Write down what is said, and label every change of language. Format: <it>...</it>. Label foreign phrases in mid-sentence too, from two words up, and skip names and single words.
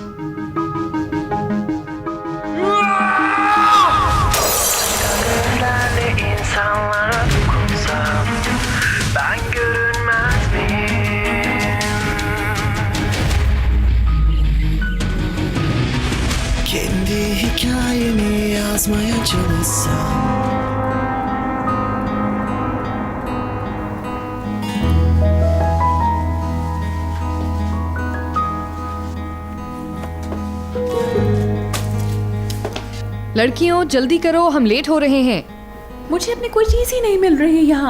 <tr>Ben de insanlara dokunsam ben görünmez miyim? Kendi hikayemi yazmaya çalışsam.</tr> <hi>लड़कियों जल्दी करो, हम लेट हो रहे हैं। मुझे अपनी कोई चीज़ ही नहीं मिल रही है यहाँ।</hi>